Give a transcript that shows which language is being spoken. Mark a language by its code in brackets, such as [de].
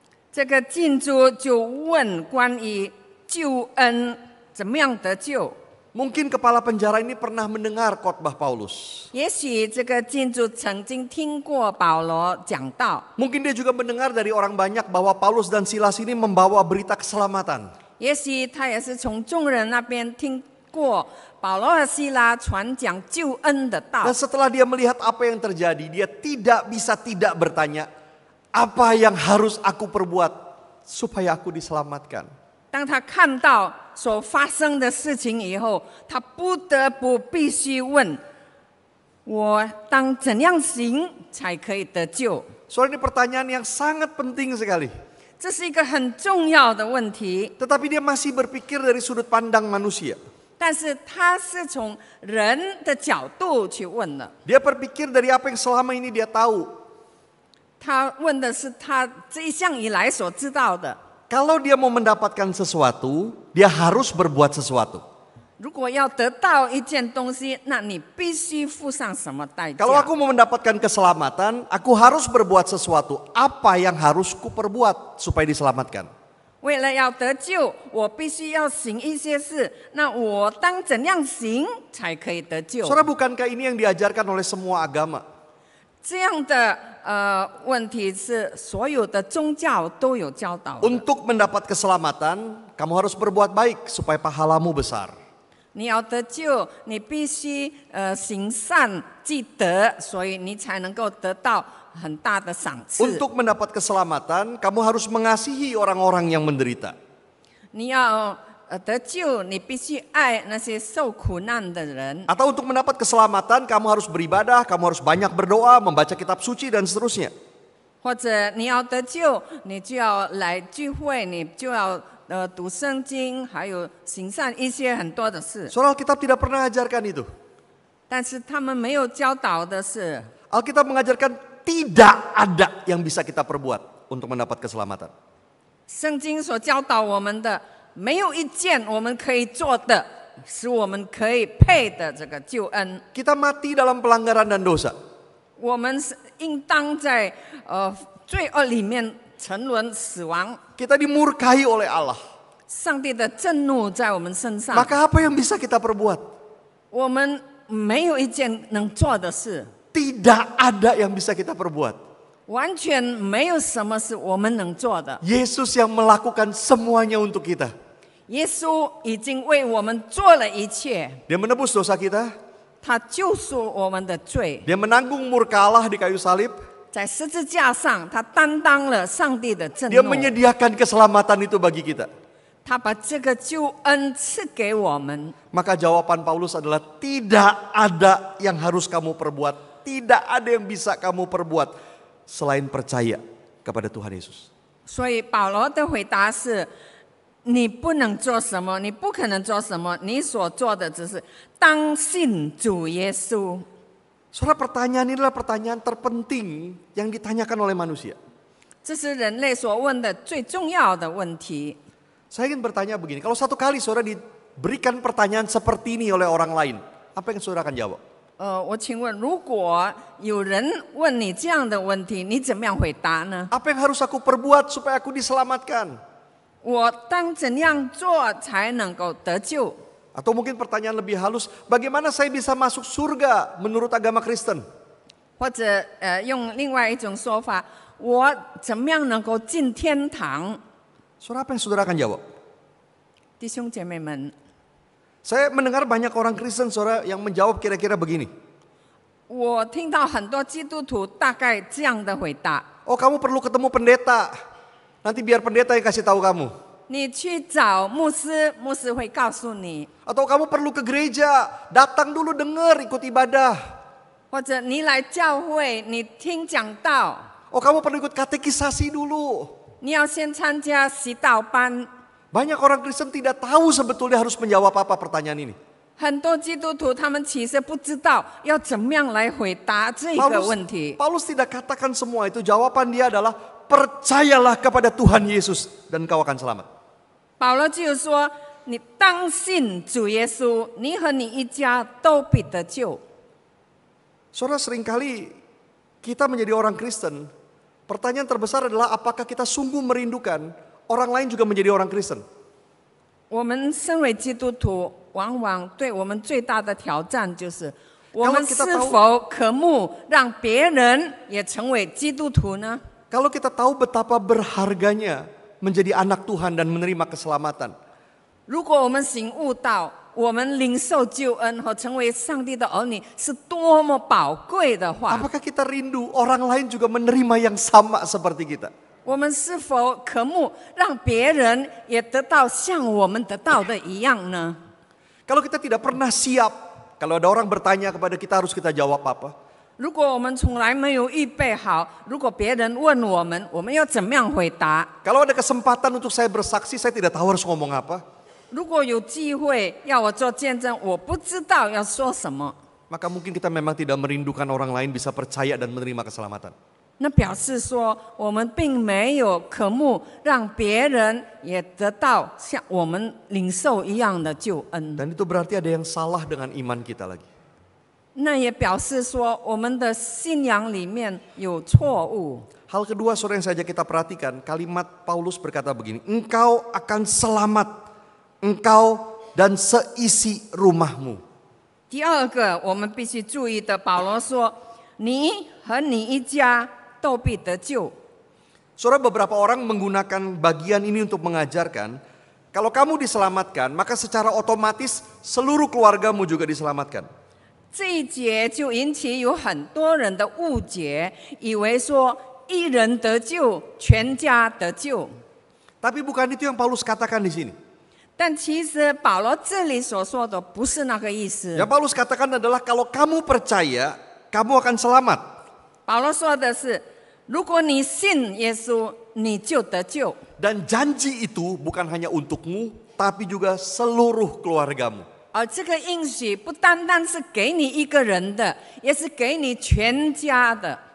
[zh] 这个禁足就问关于救恩怎么样得救。 [id] Mungkin kepala penjara ini pernah mendengar khotbah Paulus. [zh] 也许这个禁足曾经听过保罗讲道， [id] Mungkin dia juga mendengar dari orang banyak bahwa Paulus dan Silas ini membawa berita keselamatan. [zh] 也许他也是从众人那边听过保罗和希拉传讲救恩的道 [id] Dan。 setelah dia melihat apa yang terjadi, dia tidak bisa tidak bertanya, apa yang harus aku perbuat supaya aku diselamatkan? [zh] 当他看到所发生的事情以后，他不得不必须问：我当怎样行才可以得救？ [id] Soal ini pertanyaan yang sangat penting sekali. [zh] 这是一个很重要的问题， [id] Tetapi dia masih berpikir dari sudut pandang manusia. [zh] 但是他是从人的角度去问的。 [id] Dia berpikir dari apa yang selama ini dia tahu. [zh] 他问的是他这一向以来所知道的。 [id] Kalau dia mau mendapatkan sesuatu, dia harus berbuat sesuatu. [zh] 如果要得到一件东西，那你必须付上什么代价？ [id] Kalau aku mau mendapatkan keselamatan, aku harus berbuat sesuatu. Apa yang harus kuperbuat supaya diselamatkan? [zh] 为了要得救，我必须要行一些事。那我当怎样行才可以得救？ [id] Saudara, bukankah ini yang diajarkan oleh semua agama? [zh] 这样的问题是所有的宗教都有教导的。 [id] Untuk mendapat keselamatan, kamu harus berbuat baik supaya pahalamu besar. [zh] 你要得救，你必须行善积德，所以你才能够得到很大的赏赐。 [id] Untuk mendapat keselamatan, kamu harus mengasihi orang-orang yang menderita. [zh] 你要得救，你必须爱那些受苦难的人。 [id] Atau untuk mendapat keselamatan, kamu harus beribadah, kamu harus banyak berdoa, membaca kitab suci, dan seterusnya. [zh] 或者你要得救，你就要来聚会，你就要读圣经，还有行善一些很多的事。 [id] Soal Alkitab tidak pernah ajarkan itu. [zh] 但是他们没有教导的是， [id] Alkitab mengajarkan tidak ada yang bisa kita perbuat untuk mendapat keselamatan. [zh] 圣经所教导我们的，没有一件我们可以做的，使我们可以配的这个救恩。 [id] Kita mati dalam pelanggaran dan dosa. [zh] 我们是应当在罪恶里面沉沦死亡， [id] Kita dimurkai oleh Allah. [zh] 上帝的震怒在我们身上。 [id] Maka apa yang bisa kita perbuat? [zh] 我们没有一件能做的事， [id] Tidak ada yang bisa kita perbuat. [zh] 完全没有什么是我们能做的。 [id] Yesus yang melakukan semuanya untuk kita. [zh] 耶稣已经为我们做了一切， [id] Dia menebus dosa kita. [zh] 他救赎我们的罪， [id] Dia menanggung murka Allah di kayu salib. [zh] 在十字架上，他担当了上帝的震 [id] Dia [zh] 怒， [id] menyediakan keselamatan itu bagi kita. [zh] 他把这个救恩赐给我们。 [id] Maka jawaban Paulus adalah tidak ada yang harus kamu perbuat. Tidak ada yang bisa kamu perbuat selain percaya kepada Tuhan Yesus. [zh] 所以保罗的回答是：你不能做什么，你不可能做什么，你所做的只是当信主耶稣。 [id] Saudara, pertanyaan ini adalah pertanyaan terpenting yang ditanyakan oleh manusia. [zh] 这是人类所问的最重要的问题。 [id] Saya ingin bertanya begini, kalau satu kali saudara diberikan pertanyaan seperti ini oleh orang lain, apa yang saudara akan jawab? [zh] 我请问，如果有人问你这样的问题，你怎么样回答呢？ [id] Apa yang harus aku perbuat supaya aku diselamatkan? [zh] 我当怎样做才能够得救？ [id] Atau mungkin pertanyaan lebih halus, bagaimana saya bisa masuk surga menurut agama Kristen? [zh] 或者用另外一种说法，我怎么样能够进天堂？ [id] Saudara, apa yang saudara akan jawab? [zh] 弟兄姐妹们， [id] Saya mendengar banyak orang Kristen saudara yang menjawab kira-kira begini. [zh] 我听到很多基督徒大概这样的回答： [id] Oh, kamu perlu ketemu pendeta. Nanti biar pendeta yang kasih tahu kamu. [zh] 你去找牧师，牧师会告诉你； [id] Atau kamu perlu ke gereja, datang dulu dengar, ikut ibadah. [zh] 或者你来教会，你听讲道， [id] Oh, kamu perlu ikut katekisasi dulu. [zh] 你要先参加习道班。 [id] Banyak orang Kristen tidak tahu sebetulnya harus menjawab apa pertanyaan ini. [zh] 很多基督徒他们其实不知道要怎么样来回答这个问题。 [id] Paulus tidak katakan semua itu. Jawaban dia adalah percayalah kepada Tuhan Yesus dan kau akan selamat. [zh] 保罗就说：“你当信主耶稣，你和你一家都必得救。” [id] Saudara, seringkali kita menjadi orang Kristen, pertanyaan terbesar adalah apakah kita sungguh merindukan orang lain juga menjadi orang Kristen? [zh] 我们身为基督徒，往往对我们最大的挑战就是：我们是否渴慕让别人也成为基督徒呢？ [id] Kalau kita tahu betapa berharganya menjadi anak Tuhan dan menerima keselamatan, [zh] 如果我们醒悟到我们领受救恩和成为上帝的儿女是多么宝贵的话， [id] apakah kita rindu orang lain juga menerima yang sama seperti kita? [zh] 我们是否渴慕让别人也得到像我们得到的一样呢？ [id] Kalau kita tidak pernah siap, kalau ada orang bertanya kepada kita harus kita jawab apa? [zh] 如果我们从来没有预备好，如果别人问我们，我们要怎么样回答？ [id] Kalau ada kesempatan untuk saya bersaksi, saya tidak tahu harus ngomong apa. [zh] 如果有机会要我做见证，我不知道要说什么， [id] Maka mungkin kita memang tidak merindukan orang lain bisa percaya dan menerima keselamatan. [zh] 那表示说我们并没有渴慕让别人也得到像我们领受一样的救恩。 [id] Dan itu berarti ada yang salah dengan iman kita lagi. [zh] 那也表示说我们的信仰里面有错误。 [id] Hal kedua, saudara, yang saja kita perhatikan, kalimat Paulus berkata begini, engkau akan selamat, engkau dan seisi rumahmu. [zh] 第二个我们必须注意的，保罗说：“你和你一家都必得救。” [id] Saudara, beberapa orang menggunakan bagian ini untuk mengajarkan, kalau kamu diselamatkan, maka secara otomatis seluruh keluargamu juga diselamatkan. [zh] 这一节就引起有很多人的误解，以为说一人得救，全家得救。 [id] Tapi bukan itu yang Paulus katakan di sini. [zh] 但其实保罗这里所说的不是那个意思。 [id] Yang Paulus katakan adalah kalau kamu percaya, kamu akan selamat. [zh] 保罗说的是，如果你信耶稣，你就得救。 [id] Dan janji itu bukan hanya untukmu, tapi juga seluruh keluargamu. [zh] 而这个应许不单单是给你一个人的，也是给你全家的。